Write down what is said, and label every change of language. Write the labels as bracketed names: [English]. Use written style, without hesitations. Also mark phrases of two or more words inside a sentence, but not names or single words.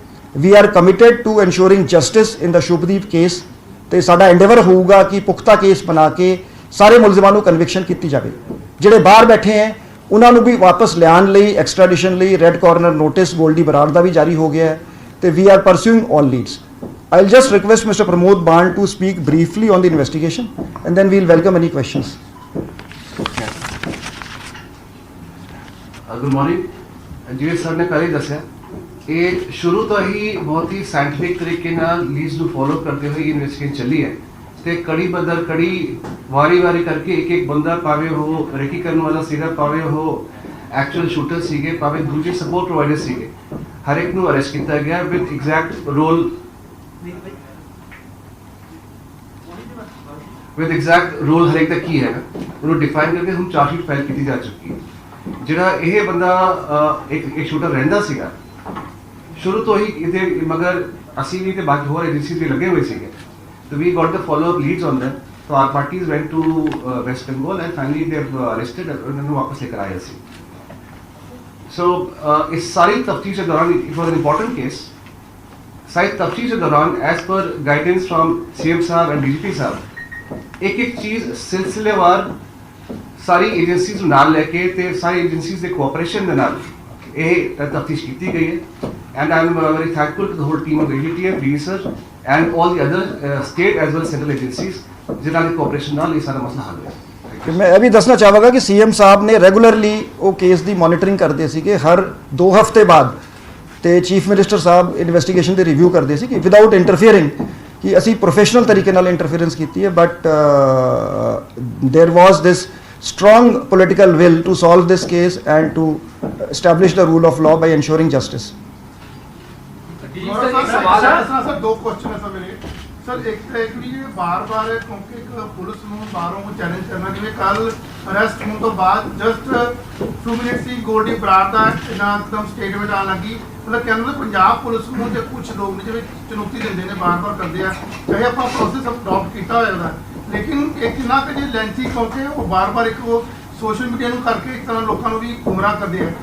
[English] we are committed to ensuring justice in the Shubhdeep case [Punjabi] ਤੇ ਸਾਡਾ ਐਂਡੇਵਰ ਹੋਊਗਾ ਕਿ ਪੁਖਤਾ ਕੇਸ ਬਣਾ ਕੇ ਸਾਰੇ ਮੁਲਜ਼ਮਾਂ ਨੂੰ ਕਨਵਿਕਸ਼ਨ ਕੀਤੀ ਜਾਵੇ। ਜਿਹੜੇ ਬਾਹਰ ਬੈਠੇ ਹੈ ਉਹਨਾਂ ਨੂੰ ਵੀ ਵਾਪਸ ਲਿਆਉਣ ਲਈ ਐਕਸਟ੍ਰੈਡੀਸ਼ਨ ਲਈ [English] red corner notice [Punjabi] ਗੋਲਡੀ ਬਰਾੜ ਦਾ ਵੀ ਜਾਰੀ ਹੋ ਗਿਆ ਹੈ ਤੇ [English] we are pursuing all leads. I'll just request Mr. Pramod Ban to speak briefly on the investigation and then we'll welcome any questions. Good morning. [Punjabi] ਜਿਵੇਂ ਸਰ ਨੇ ਪਹਿਲੇ ਦੱਸਿਆ ਇਹ ਸ਼ੁਰੂ ਤੋਂ ਹੀ ਬਹੁਤ ਹੀ ਸਾਇੰਟਿਫਿਕ ਤਰੀਕੇ ਨਾਲ ਲੀਡਸ ਨੂੰ ਫੋਲੋ ਕਰਦੇ ਹੋਏ ਇਨਵੈਸਟੀਗੇਸ਼ਨ ਚੱਲੀ ਹੈ ਤੇ ਕੜੀ ਬਦਲ ਕੜੀ ਵਾਰੀ ਕਰਕੇ ਇੱਕ ਬੰਦਾ ਭਾਵੇਂ ਉਹ ਰੈਕੀ ਕਰਨ ਵਾਲਾ ਸੀਗਾ, ਭਾਵੇਂ ਉਹ [English] actual shooter [Punjabi] ਸੀਗੇ, ਭਾਵੇਂ ਦੂਜੇ [English] support provider [Punjabi] ਸੀਗੇ, ਹਰ ਇੱਕ ਨੂੰ ਅਰੈਸਟ ਕੀਤਾ ਗਿਆ [English] with exact role [Punjabi] ਹਰ ਇੱਕ ਦਾ ਕੀ ਹੈਗਾ ਉਹਨੂੰ ਡਿਫਾਈਨ ਕਰਕੇ ਹੁਣ [English] chargesheet file [Punjabi] ਕੀਤੀ ਜਾ ਚੁੱਕੀ ਹੈ। ਜਿਹੜਾ ਇਹ ਬੰਦਾ ਇੱਕ ਸ਼ੂਟਰ ਰਹਿੰਦਾ ਸੀਗਾ ਸ਼ੁਰੂ ਤੋਂ ਹੀ ਇਹਦੇ ਮਗਰ ਅਸੀਂ ਵੀ ਤੇ ਬਾਕੀ ਹੋਰ ਏਜੰਸੀਜ਼ ਵੀ ਲੱਗੇ ਹੋਏ ਸੀਗੇ, [English] so we got the follow up leads on them, so our parties went to West Bengal and finally they've arrested [Punjabi] ਉਹਨਾਂ ਨੂੰ ਵਾਪਸ ਲੈ ਕੇ ਆਏ ਸੀ। [English] so [Punjabi] ਇਸ ਸਾਰੀ ਤਫਤੀਸ਼ ਦੇ ਦੌਰਾਨ [English] it was an important case, [Punjabi] ਸਾਰੀ ਤਫਤੀਸ਼ ਦੇ ਦੌਰਾਨ [English] as per guidance from CM [Punjabi] ਸਾਹਿਬ [English] and DGP [Punjabi] ਸਾਹਿਬ ਇੱਕ ਚੀਜ਼ ਸਿਲਸਿਲੇਵਾਰ ਸਾਰੀ ਏਜੰਸੀਜ਼ ਨੂੰ ਨਾਲ ਲੈ ਕੇ ਤੇ ਸਾਰੀ ਏਜੰਸੀਜ਼ ਦੇ ਕੋਆਪਰੇਸ਼ਨ ਦੇ ਨਾਲ ਇਹ ਤਫਤੀਸ਼ ਕੀਤੀ ਗਈ ਹੈ, [English] and I am very thankful to the whole team of AGTF, DSR and all the other state as well as central agencies [Punjabi] ਜਿਨ੍ਹਾਂ ਦੀ ਕੋਆਪਰੇਸ਼ਨ ਨਾਲ ਇਹ ਸਾਰਾ ਮਸਲਾ ਹੱਲ ਹੋਇਆ। ਕਿ ਮੈਂ ਇਹ ਵੀ ਦੱਸਣਾ ਚਾਹਾਂਗਾ ਕਿ ਸੀਐਮ ਸਾਹਿਬ ਨੇ ਰੈਗੂਲਰਲੀ ਉਹ ਕੇਸ ਦੀ ਮੋਨੀਟਰਿੰਗ ਕਰਦੇ ਸੀ ਕਿ ਹਰ 2 ਹਫ਼ਤੇ ਬਾਅਦ ਤੇ ਚੀਫ ਮਿਨਿਸਟਰ ਸਾਹਿਬ ਇਨਵੈਸਟੀਗੇਸ਼ਨ ਦੇ ਰਿਵਿਊ ਕਰਦੇ ਸੀ ਕਿ [English] without interfering [Punjabi] ਕਿ ਅਸੀਂ ਪ੍ਰੋਫੈਸ਼ਨਲ ਤਰੀਕੇ ਨਾਲ ਇੰਟਰਫੀਅਰੈਂਸ ਕੀਤੀ ਹੈ, [English] but there was this strong political will to solve this case and to establish the rule of law by ensuring justice. [Hindi] सर दो क्वेश्चन है सर मेरे सर, एक तो एक भी बार-बार क्योंकि पुलिस [Punjabi] ਨੂੰ ਬਾਹਰੋਂ [Hindi] को चैलेंज करना, [Punjabi] ਜਿਵੇਂ ਕੱਲ ਅਰੈਸਟ ਹੋਣ ਤੋਂ ਬਾਅਦ ਜਸਟ 2 ਮਿੰਟ ਸੀ ਗੋਲਡੀ ਬਰਾੜ ਦਾ ਇੱਕਦਮ ਸਟੇਟਮੈਂਟ ਆਉਣ ਲੱਗੀ, ਮਤਲਬ ਕਹਿੰਦੇ ਪੰਜਾਬ ਪੁਲਿਸ ਨੂੰ ਜੇ ਕੁਝ ਲੋਕ ਨੇ ਜਿਵੇਂ ਚੁਣੌਤੀ ਦਿੰਦੇ ਨੇ ਬਾਰ-ਬਾਰ ਕਰਦੇ ਆ, ਚਾਹੇ ਆਪਾਂ [English] process adopt [Punjabi] ਕੀਤਾ ਹੋਇਆ ਲੇਕਿਨ ਇੱਕ ਨਾ ਕਿ ਜੇ ਲੈਂਥੀ ਕਿਉਂਕਿ ਉਹ ਬਾਰ-ਬਾਰ ਇੱਕ ਉਹ [English] social media [Punjabi] ਨੂੰ ਕਰਕੇ ਇੱਕ ਤਰ੍ਹਾਂ ਲੋਕਾਂ ਨੂੰ ਵੀ ਗੁੰਮਰਾਹ ਕਰਦੇ ਆ।